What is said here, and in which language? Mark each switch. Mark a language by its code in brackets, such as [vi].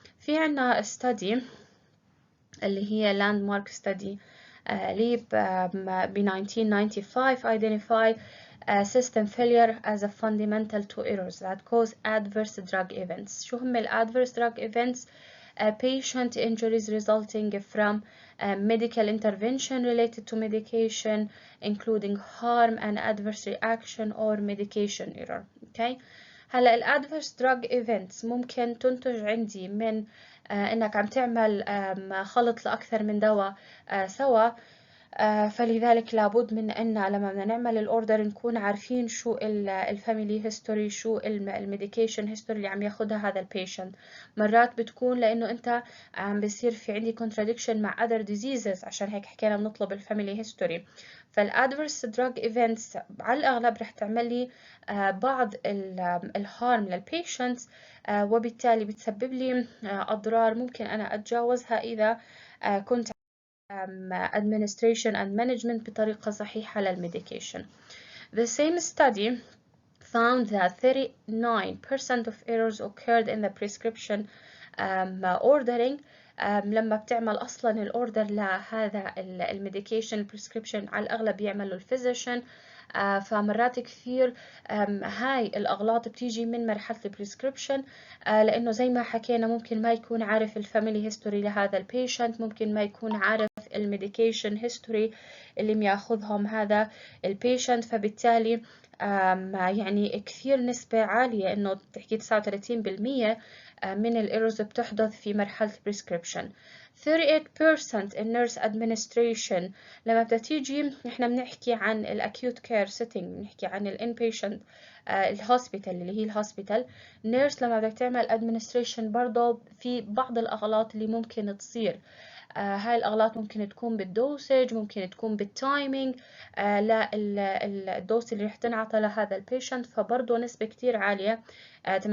[ar] في عنا [en] study [ar] اللي هي [en] landmark study [ar] اللي ب [en] 1995 identify system failure as a fundamental to errors that cause adverse drug events. [ar] شو هم ال [en] adverse drug events؟ patient injuries resulting from medical intervention related to medication, including harm and adverse reaction or medication error. Okay. [ar] هلا الادفيرس دراج ايفنتس ممكن تنتج عندي من انك عم تعمل خلط لاكثر من دواء سوا. فلذلك لابد من ان لما بدنا نعمل الاوردر نكون عارفين شو الفاميلي هيستوري، شو الميديكيشن هيستوري اللي عم ياخدها هذا البيشنت. مرات بتكون لانه انت عم بيصير في عندي contradiction مع [en] other diseases، [ar] عشان هيك حكينا بنطلب الفاميلي هيستوري. فالادفيرس دراج ايفنتس على الاغلب رح تعمل لي بعض الهارم للبيشنتس، وبالتالي بتسبب لي اضرار ممكن انا اتجاوزها اذا كنت [en] administration and management [ar] بطريقة صحيحة للميديكيشن. [en] The same study found that 39% of errors occurred in the prescription ordering. [ar] لما بتعمل اصلا الاوردر لهذا الميديكيشن البريسكريبشن على الاغلب يعمله الفيزيشن. فمرات كثير هاي الاغلاط بتيجي من مرحله البريسكريبشن، لانه زي ما حكينا ممكن ما يكون عارف الفاميلي هيستوري لهذا البيشنت، ممكن ما يكون عارف الميديكيشن هيستوري اللي بياخذهم هذا البيشنت. فبالتالي يعني كثير نسبة عالية انه تحكي 39% من الايرورز بتحدث في مرحلة prescription. [en] 38% in nurse administration. [ar] لما بتيجي احنا بنحكي عن الاكيوت كير سيتنج، بنحكي عن الانبيشنت الهوسبيتال اللي هي الهوسبيتال نيرس، لما بدك تعمل administration برضه في بعض الاغلاط اللي ممكن تصير. هاي الأغلاط ممكن تكون بالدوسج، ممكن تكون بالتايمينج للدوس اللي رح تنعطى لهذا البيشنت، فبرضه نسبة كتير عالية 38%.